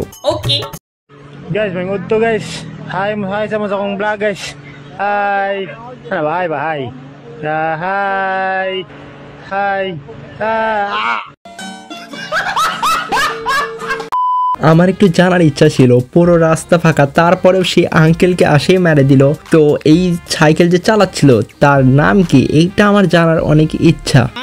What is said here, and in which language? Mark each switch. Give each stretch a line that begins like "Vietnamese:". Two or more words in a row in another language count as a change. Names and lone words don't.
Cebuano: ওকে guys, may ngudto guys. Hi sa mga akong vlog guys. Hi. Ano ba? Hi. Hi. Hi.
Bangla: আমার একটু জানার ইচ্ছা ছিল, পুরো রাস্তা ফাঁকা তারপরেও সে আঙ্কেলকে আসে মেরে দিল। তো এই সাইকেল যে চালাচ্ছিল তার নাম কি, এইটা আমার জানার অনেক ইচ্ছা।